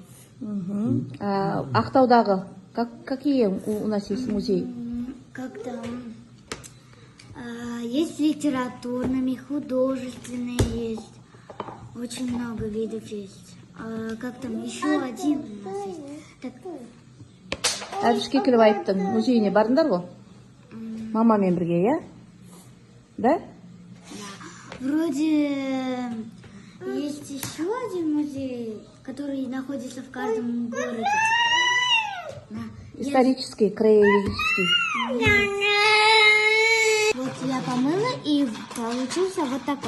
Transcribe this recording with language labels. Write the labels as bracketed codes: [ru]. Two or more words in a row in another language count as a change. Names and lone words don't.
[ru] Ақтаудағы какие у нас есть музей? Как там? Есть литературными, художественные есть. Очень много видов есть. Как там еще один у нас есть. Так, [kk] Әбіш Кекілбаевтың музейіне бардыңдар ғой? Мамамен бірге, иә? Да? [ru] вроде есть еще один музей, который находится в каждом городе. Исторический, краеведческий. Вот я помыла, и получился вот такой.